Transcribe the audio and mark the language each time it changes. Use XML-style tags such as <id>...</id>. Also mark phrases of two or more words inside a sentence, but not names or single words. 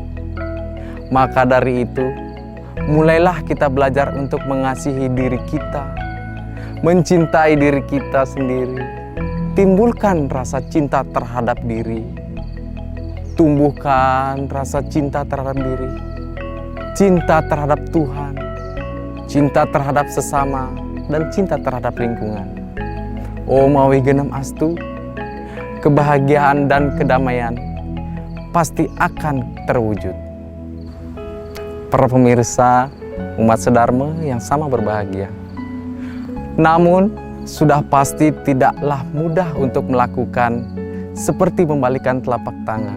<id>Maka dari itu, mulailah kita belajar untuk mengasihi diri kita, mencintai diri kita sendiri, timbulkan rasa cinta terhadap diri, tumbuhkan rasa cinta terhadap diri, cinta terhadap Tuhan, cinta terhadap sesama, dan cinta terhadap lingkungan.</id> <sa>Oh mawi genep astu,</sa> <id>kebahagiaan dan kedamaian pasti akan terwujud. Para pemirsa, umat sedharma yang sama berbahagia. Namun, sudah pasti tidaklah mudah untuk melakukan seperti membalikan telapak tangan.</id>